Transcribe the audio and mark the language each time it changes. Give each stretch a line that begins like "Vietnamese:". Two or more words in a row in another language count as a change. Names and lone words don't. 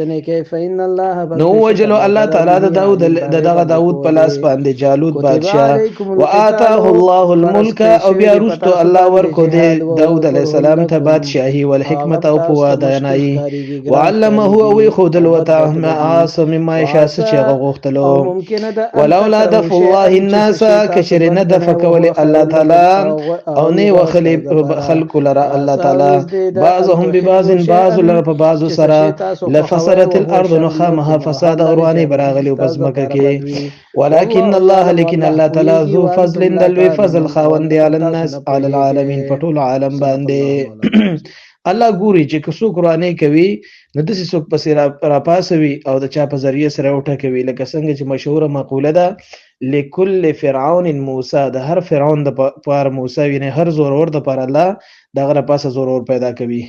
Pashto: نو وجلو الله تعالی د داود په لاس باندې جالوت بادشاہ.
Arabic: وآتاه الله الملک،
Pashto: او بیا وروسته الله ورکو دی داود علیه السلام ته بادشاهي والحکمت او پوهه دانایي. وعلمه، او یې ښودلو
Arabic: مما یشاء،
Pashto: څه چې هغه غوښتلو.
Arabic: ولولا دفع الله الناس،
Pashto: کچرې نه دفع کولې الله تعالی او نه وخلې خلکو لره الله تعالی
Arabic: بعضهم ببعض،
Pashto: بعضو لره په بعضو سره،
Arabic: لفسدت الارض،
Pashto: نو خامخا فساد غروانې به راغلي په ځمکه کې.
Arabic: ولکن الله،
Pashto: لیکن الله تعالی
Arabic: ذو فضل،
Pashto: د لوی فضل خاوند دی
Arabic: علی الناس علی العالمین،
Pashto: په ټول عالم باندې. الله ګوري چې که څوک روانې کوي نو داسې څوک پسې راپاسوي او د چا په ذریعه سره وټکوي، لکه څنګه چې مشهوره مقوله ده
Arabic: لکل فرعون موسی،
Pashto: د هر فرعون د پاره موسی، یعنې هر زورور د پاره الله د هغه لپاسه زورور پیدا کوي.